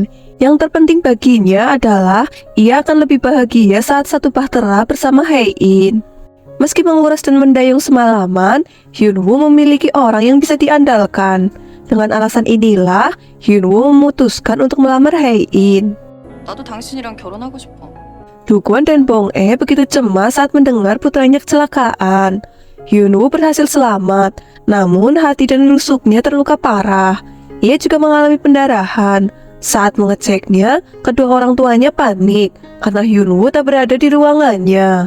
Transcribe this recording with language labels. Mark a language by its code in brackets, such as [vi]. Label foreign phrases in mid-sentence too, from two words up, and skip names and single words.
[id] Yang terpenting baginya adalah ia akan lebih bahagia saat satu bahtera bersama Hae-in. Meski menguras dan mendayung semalaman, Hyun-woo memiliki orang yang bisa diandalkan. Dengan alasan inilah, Hyun-woo memutuskan untuk melamar Hae-in. [ko] 나도 당신이랑 결혼하고 싶어. [id] Du-kwon dan Bong-e begitu cemas saat mendengar putranya kecelakaan. Hyun-woo berhasil selamat, namun hati dan rusuknya terluka parah. Ia juga mengalami pendarahan. Saat mengeceknya, kedua orang tuanya panik karena Hyun-woo tak berada di ruangannya.